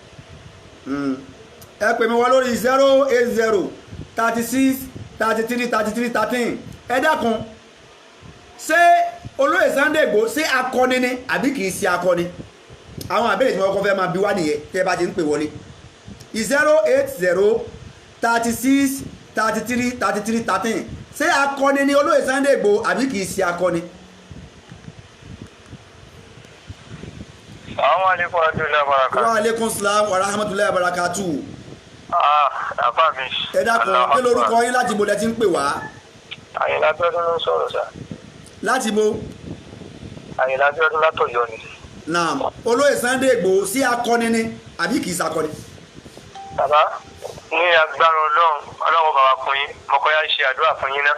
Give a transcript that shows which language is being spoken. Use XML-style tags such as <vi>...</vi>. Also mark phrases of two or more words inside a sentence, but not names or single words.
<yo>ẹ pè mí wọ lórí 080 36 33 33 13 ẹ dákun ṣé olóyè Sunday Igboho ṣé akọni ni àbí kìí ṣe akọni àwọn àbẹ̀rẹ̀ tí wọ́n kọ́ fẹ́ máa bí wá nìyẹn tẹ́ bá ti ń pè wọlé 080 36 33 33 13 ṣé akọni ni olóyè Sunday Igboho àbí kìí ṣe akọni.</yo> <ar>السلام عليكم ورحمة الله وبركاته. وعليكم السلام ورحمة الله وبركاته.</ar> <yo>Àbá mi. Ẹ dákun kí lorúkọ yín láti bo lẹ ti ń pè wá. Àyìnlá Abíọ́dún ló ń sọ̀rọ̀ sá. Láti bo. Àyìnlá Abíọ́dún látọ̀yọ́ ni. Naam, olóyè Sunday Igboho sí akọni ni àbí kìí ṣakọni. Bàbá ní agbára Ọlọ́run bàbá fún yín mọ̀kọ́yá ṣe àdúrà fún yín náà.</yo>